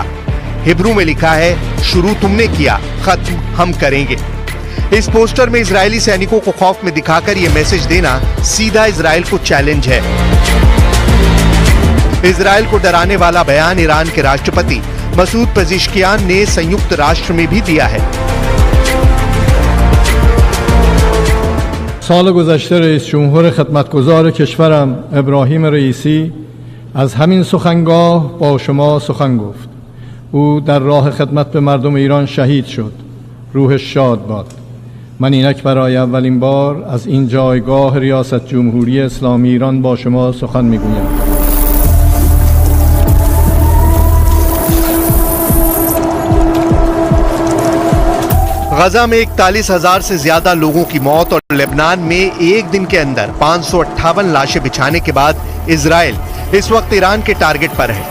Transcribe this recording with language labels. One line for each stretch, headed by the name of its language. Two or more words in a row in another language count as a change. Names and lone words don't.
Hindi: हिब्रू में लिखा है, शुरू तुमने किया, खत्म हम करेंगे। इस पोस्टर में इजरायली सैनिकों को खौफ में दिखाकर यह मैसेज देना सीधा इजराइल को चैलेंज है। इजराइल को डराने वाला बयान ईरान के राष्ट्रपति मसूद पेज़ेश्कियान ने संयुक्त राष्ट्र में भी दिया है।
Persian: سال گذشته رئیس جمهور خدمتگزار کشورم ابراهیم رئیسی از همین سخنگاه با شما سخن گفت. او در راه خدمت به مردم ایران شهید شد. روحش شاد باد. من اینک برای اولین بار از این جایگاه ریاست جمهوری اسلامی ایران با شما سخن میگویم.
Hindi: गजा में 41,000 से ज्यादा लोगों की मौत और लेबनान में एक दिन के अंदर 558 लाशें बिछाने के बाद इजराइल इस वक्त ईरान के टारगेट पर है।